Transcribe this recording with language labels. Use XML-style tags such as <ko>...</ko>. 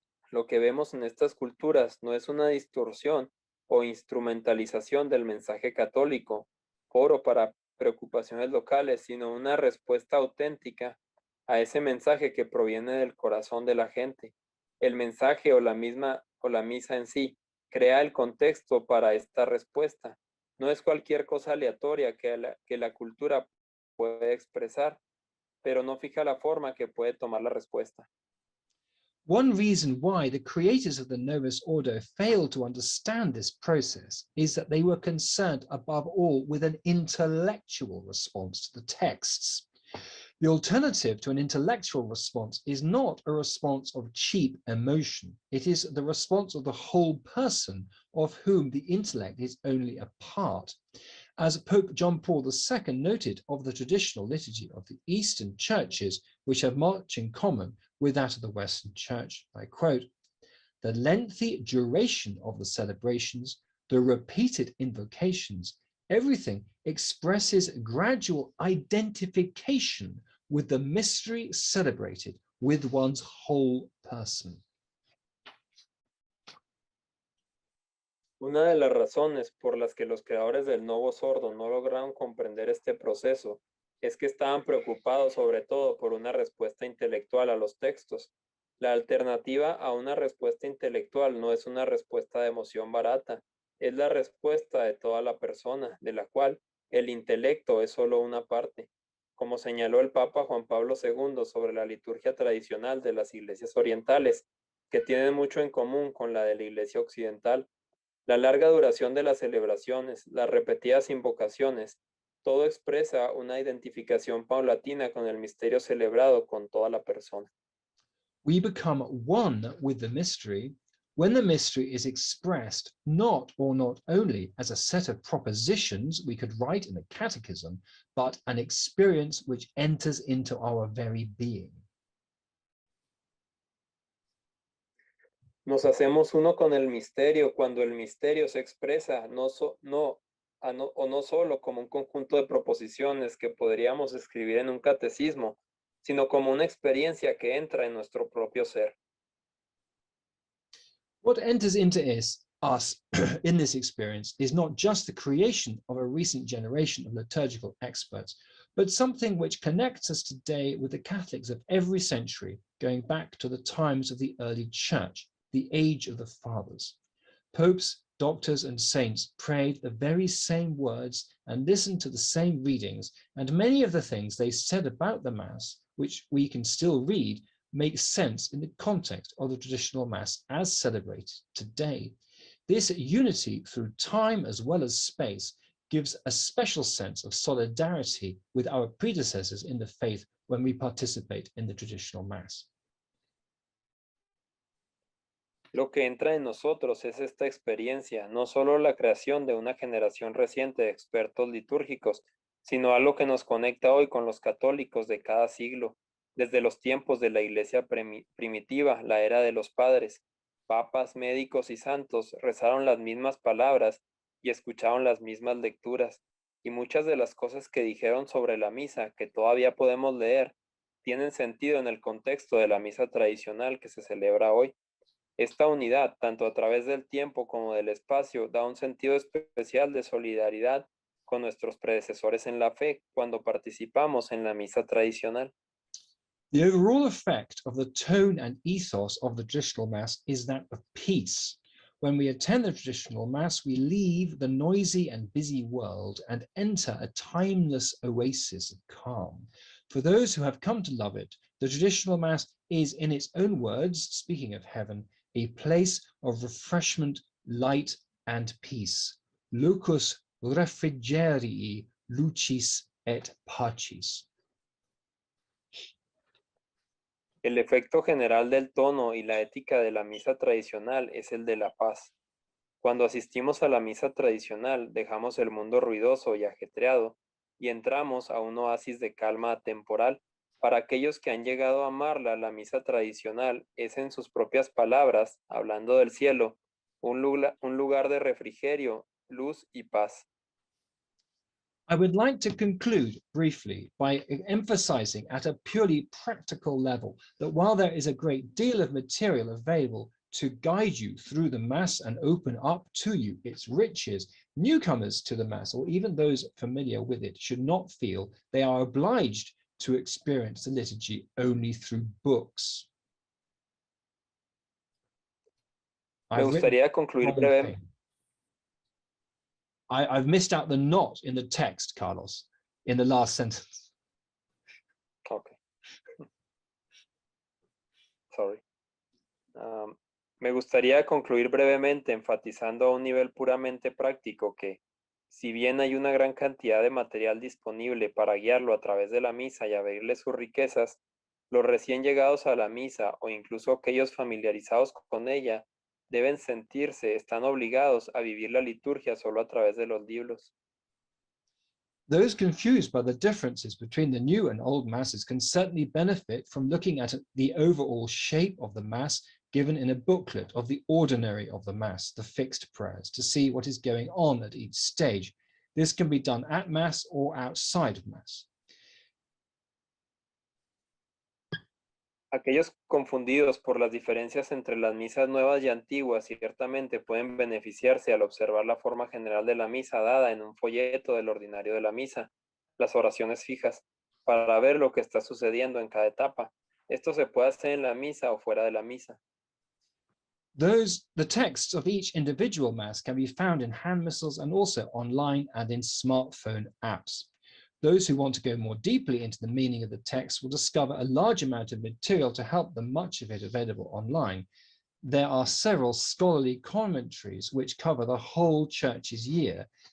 <es>Lo que vemos en estas culturas no es una distorsión o instrumentalización del mensaje católico, oro para preocupaciones locales, sino una respuesta auténtica a ese mensaje que proviene del corazón de la gente. El mensaje o la misa en sí crea el contexto para esta respuesta. No es cualquier cosa aleatoria que la cultura puede expresar, pero no fija la forma que puede tomar la respuesta.</es> <en>One reason why the creators of the Novus Ordo failed to understand this process is that they were concerned above all with an intellectual response to the texts. The alternative to an intellectual response is not a response of cheap emotion. It is the response of the whole person, of whom the intellect is only a part. As Pope John Paul II noted of the traditional liturgy of the Eastern churches, which have much in common with that of the Western Church, I quote, "The lengthy duration of the celebrations, the repeated invocations, everything expresses gradual identification with the mystery celebrated with one's whole person."</en> <es>Una de las razones por las que los creadores del Novus Ordo no lograron comprender este proceso es que estaban preocupados sobre todo por una respuesta intelectual a los textos. La alternativa a una respuesta intelectual no es una respuesta de emoción barata, es la respuesta de toda la persona, de la cual el intelecto es solo una parte. Como señaló el Papa Juan Pablo II sobre la liturgia tradicional de las iglesias orientales, que tienen mucho en común con la de la iglesia occidental, la larga duración de las celebraciones, las repetidas invocaciones, todo expresa una identificación paulatina con el misterio celebrado con toda la persona.</es> <en>We become one with the mystery when the mystery is expressed not only as a set of propositions we could write in a catechism, but an experience which enters into our very being.</en> <es>Nos hacemos uno con el misterio cuando el misterio se expresa no solo como un conjunto de proposiciones que podríamos escribir en un catecismo, sino como una experiencia que entra en nuestro propio ser.</es> <en>What enters into us in this experience is not just the creation of a recent generation of liturgical experts, but something which connects us today with the Catholics of every century, going back to the times of the early church, the age of the fathers. Popes, doctors, and saints prayed the very same words and listened to the same readings, and many of the things they said about the Mass, which we can still read, make sense in the context of the traditional Mass as celebrated today. This unity through time as well as space gives a special sense of solidarity with our predecessors in the faith when we participate in the traditional Mass.</en> <es>Lo que entra en nosotros es esta experiencia, no solo la creación de una generación reciente de expertos litúrgicos, sino algo que nos conecta hoy con los católicos de cada siglo, desde los tiempos de la iglesia primitiva, la era de los padres. Papas, médicos y santos rezaron las mismas palabras y escucharon las mismas lecturas, y muchas de las cosas que dijeron sobre la misa, que todavía podemos leer, tienen sentido en el contexto de la misa tradicional que se celebra hoy. Esta unidad, tanto a través del tiempo como del espacio, da un sentido especial de solidaridad con nuestros predecesores en la fe cuando participamos en la misa tradicional.</es> <en>The overall effect of the tone and ethos of the traditional Mass is that of peace. When we attend the traditional Mass, we leave the noisy and busy world and enter a timeless oasis of calm. For those who have come to love it, the traditional Mass is, in its own words, speaking of heaven, a place of refreshment, light, and peace.</en> <la>Locus refrigerii, lucis et pacis.</la> <es>El efecto general del tono y la ética de la misa tradicional es el de la paz. Cuando asistimos a la misa tradicional, dejamos el mundo ruidoso y ajetreado y entramos a un oasis de calma atemporal. Para aquellos que han llegado a amarla, la misa tradicional es, en sus propias palabras, hablando del cielo, un lugar de refrigerio, luz y paz.</es> <en>I would like to conclude briefly by emphasizing at a purely practical level that while there is a great deal of material available to guide you through the Mass and open up to you its riches, newcomers to the Mass, or even those familiar with it, should not feel they are obliged to experience the liturgy only through books.</en> <es>Me gustaría concluir brevemente.</es> <en>I've missed out the not in the text, Carlos, in the last sentence. Okay. Sorry.</en> <es>Me gustaría concluir brevemente enfatizando a un nivel puramente práctico que, si bien hay una gran cantidad de material disponible para guiarlo a través de la misa y abrirle sus riquezas, los recién llegados a la misa o incluso aquellos familiarizados con ella deben sentirse, están obligados a vivir la liturgia solo a través de los libros.</es> <en>Those confused by the differences between the new and old Masses can certainly benefit from looking at the overall shape of the Mass given in a booklet of the ordinary of the Mass, the fixed prayers, to see what is going on at each stage. This can be done at Mass or outside of Mass.</en> <es>Aquellos confundidos por las diferencias entre las misas nuevas y antiguas ciertamente pueden beneficiarse al observar la forma general de la misa dada en un folleto del ordinario de la misa, las oraciones fijas, para ver lo que está sucediendo en cada etapa. Esto se puede hacer en la misa o fuera de la misa.</es> <en>The texts of each individual Mass can be found in hand missals and also online and in smartphone apps. Those who want to go more deeply into the meaning of the text will discover a large amount of material to help them, much of it available online. There are several scholarly commentaries which cover the whole Church's year.</en>